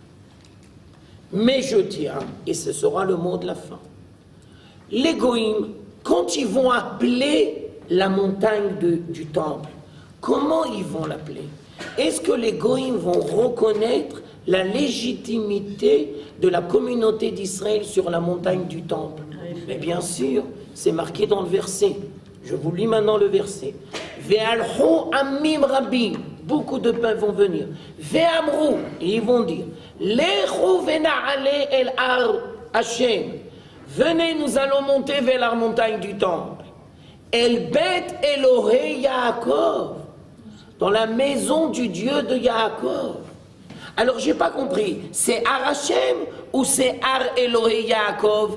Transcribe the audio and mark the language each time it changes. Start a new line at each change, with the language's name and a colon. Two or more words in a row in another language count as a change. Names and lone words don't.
French: Mais je tiens, et ce sera le mot de la fin, les goïms, quand ils vont appeler la montagne du temple, comment ils vont l'appeler? Est-ce que les goïms vont reconnaître la légitimité de la communauté d'Israël sur la montagne du temple? Mais bien sûr, c'est marqué dans le verset. Je vous lis maintenant le verset.
Hebrew: והלכו עמים רבים.
French: Beaucoup de peuples vont venir. Ve'amrou, et ils vont dire,
Hebrew: לכו ונעלה אל הר השם.
French: Venez, nous allons monter vers la montagne du temple.
Hebrew: אל בית אלהי יעקב.
French: Dans la maison du Dieu de Yaakov. Alors, j'ai pas compris. C'est Ar Hashem ou c'est Ar Elohei Yaakov?